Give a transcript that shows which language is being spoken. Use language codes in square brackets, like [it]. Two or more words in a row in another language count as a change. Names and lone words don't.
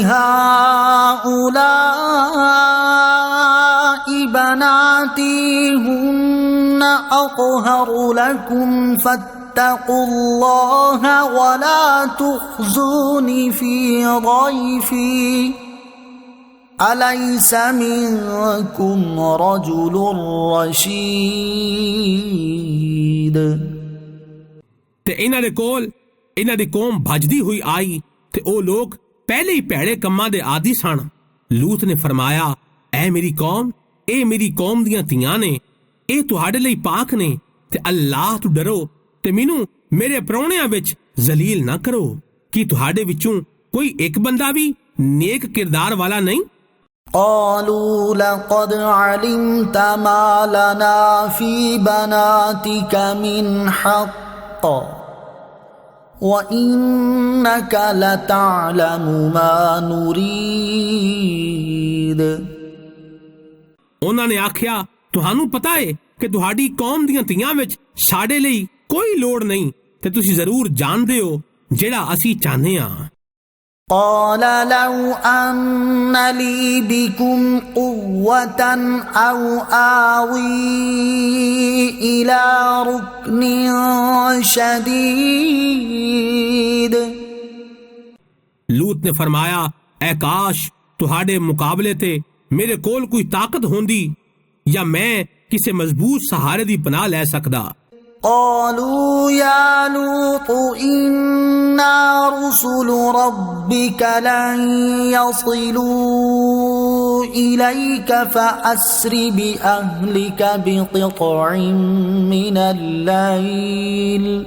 [ar] هؤلاء بناتي هن أطهر لكم فاتقوا الله ولا تخزوني في ضيفي أليس منكم رجل رشيد [pa] ਤੇ ਇਹਨਾਂ ਦੇ ਕੋਲ ਇਹਨਾਂ ਦੀ ਕੌਮ ਭੱਜਦੀ ਹੋਈ ਆਈ ਤੇ ਉਹ ਲੋਕ ਪਹਿਲੇ ਹੀ ਭੈੜੇ ਕੰਮਾਂ ਦੇ ਆਦੀ ਸਨ। ਲੂਤ ਨੇ ਫਰਮਾਇਆ, ਐ ਮੇਰੀ ਕੌਮ, ਇਹ ਮੇਰੀ ਕੌਮ ਦੀਆਂ ਧੀਆਂ ਨੇ, ਇਹ ਤੁਹਾਡੇ ਲਈ ਪਾਕ ਨੇ ਤੇ ਅੱਲਾਹ ਤੋਂ ਡਰੋ ਤੇ ਮੈਨੂੰ ਮੇਰੇ ਪ੍ਰਾਹੁਣਿਆਂ ਵਿੱਚ ਜ਼ਲੀਲ ਨਾ ਕਰੋ। ਕੀ ਤੁਹਾਡੇ ਵਿੱਚੋਂ ਕੋਈ ਇੱਕ ਬੰਦਾ ਵੀ ਨੇਕ ਕਿਰਦਾਰ ਵਾਲਾ ਨਹੀਂ? [ar] قالوا لقد علمت ما لنا في بناتك من حق وإنك لتعلم ما نريد [pa] ਉਹਨਾਂ ਨੇ ਆਖਿਆ, ਤੁਹਾਨੂੰ ਪਤਾ ਹੈ ਕਿ ਤੁਹਾਡੀ ਕੌਮ ਦੀਆਂ ਧੀਆਂ ਵਿੱਚ ਸਾਡੇ ਲਈ ਕੋਈ ਲੋੜ ਨਹੀਂ ਤੇ ਤੁਸੀਂ ਜ਼ਰੂਰ ਜਾਣਦੇ ਹੋ ਜਿਹੜਾ ਅਸੀਂ ਚਾਹੁੰਦੇ ਹਾਂ। [ar] قال لو أن لي بكم قوة أو آوي إلى ركن شديد [pa] ਲੂਤ ਨੇ ਫਰਮਾਇਆ, ਐ ਕਾਸ਼ ਤੁਹਾਡੇ ਮੁਕਾਬਲੇ ਤੇ ਮੇਰੇ ਕੋਲ ਕੋਈ ਤਾਕਤ ਹੁੰਦੀ ਜਾਂ ਮੈਂ ਕਿਸੇ ਮਜ਼ਬੂਤ ਸਹਾਰੇ ਦੀ ਪਨਾਹ ਲੈ ਸਕਦਾ। [ar] قالوا يا لوط إنا رسل ربك لن يصلوا إليك فأسر بأهلك بقطع من الليل